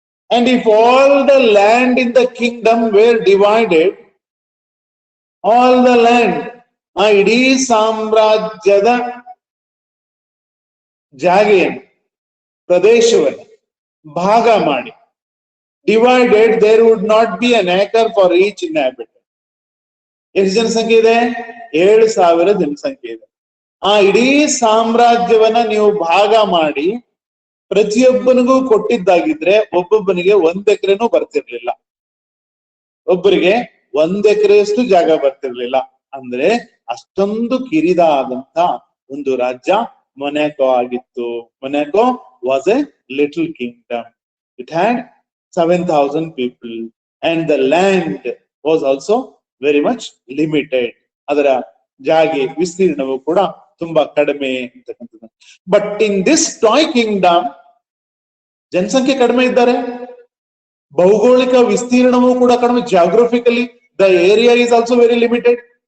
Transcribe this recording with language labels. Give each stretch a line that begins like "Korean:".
English: And if all the land in the kingdom were divided, all the land,
Kannada: ಇಡೀ ಸಾಮ್ರಾಜ್ಯದ ಜಾಗೆಯನ್ನು, ಪ್ರದೇಶವನ್ನು ಭಾಗ ಮಾಡಿ
English: divided, there would not be an acre for each inhabitant.
Kannada: ಎಷ್ಟು ಜನಸಂಖ್ಯೆ ಇದೆ? 7,000 ಜನಸಂಖ್ಯೆ ಇದೆ. ಆ ಇಡೀ ಸಾಮ್ರಾಜ್ಯವನ್ನ ನೀವು ಭಾಗ ಮಾಡಿ ಪ್ರತಿಯೊಬ್ಬನಿಗೂ ಕೊಟ್ಟಿದ್ದಾಗಿದ್ರೆ ಒಬ್ಬೊಬ್ಬನಿಗೆ 1 ಎಕರೆನೂ ಬರ್ತಿರ್ಲಿಲ್ಲ, ಒಬ್ಬರಿಗೆ 1 ಎಕರೆಯಷ್ಟು ಜಾಗ ಬರ್ತಿರ್ಲಿಲ್ಲ. ಅಂದ್ರೆ ಅಷ್ಟೊಂದು ಕಿರಿದಾದಂತ ಒಂದು ರಾಜ್ಯ ಮೊನಾಕೋ ಆಗಿತ್ತು.
English: Monaco was a little kingdom. It had 7,000 people and the land was also very much limited.
Kannada: ಅದರ ಜಾಗೆ ವಿಸ್ತೀರ್ಣವು ಕೂಡ ತುಂಬಾ ಕಡಿಮೆ ಅಂತಕ್ಕಂಥದ್ದು.
English: but in this toy kingdom
Kannada: ಜನಸಂಖ್ಯೆ ಕಡಿಮೆ ಇದ್ದಾರೆ, ಭೌಗೋಳಿಕ ವಿಸ್ತೀರ್ಣವೂ ಕೂಡ ಕಡಿಮೆ,
English: Geographically the area is also very limited.